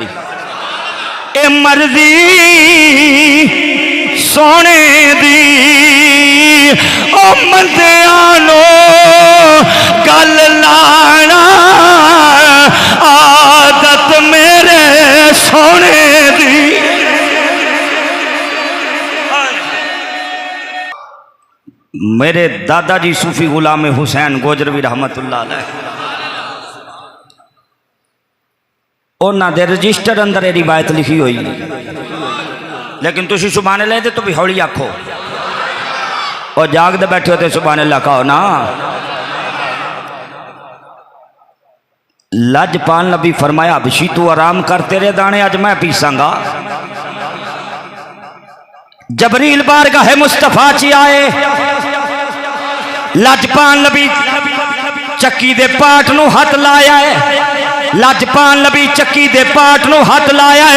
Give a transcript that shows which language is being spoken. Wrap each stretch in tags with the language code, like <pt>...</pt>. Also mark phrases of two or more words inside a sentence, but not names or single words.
<pa>اے مرضی سوہنے دی او مندیاں نوں گل لانا عادت میرے سوہنے دی.</pa> <ur>میرے داداجی صوفی غلام حسین گوجروی رحمۃ اللہ علیہ, انہوں نے دے رجسٹر اندر یہ روایت لکھی ہوئی، لیکن تم سبحان اللہ تو بھی ہولی آکھو، اور جاگتے بیٹھے ہو تو سبحان اللہ کہو نا.</ur> <pa>لجپال نبی فرمایا حبشی تو آرام کر، تیرے دانے اج میں پیسانگا. جبریل بارگاہ مصطفیٰ چ آئے، لجپال نبی چکی دے پاٹ نوں ہتھ لایا ہے، لجپال نبی چکی دے پاٹ نوں ہتھ لایا ہے.</pa>